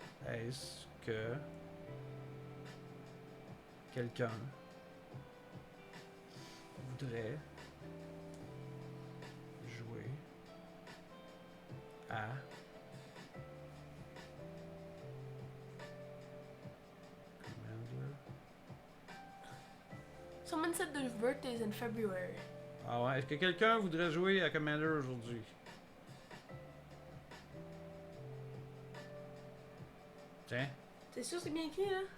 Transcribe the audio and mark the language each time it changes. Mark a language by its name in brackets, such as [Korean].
[French] Est-ce que quelqu'un voudrait jouer à Commander? [English] Someone said their birthday's in February. [French] Ah ouais, est-ce que quelqu'un voudrait jouer à Commander aujourd'hui? Tiens. T'es sûr c'est bien écrit là?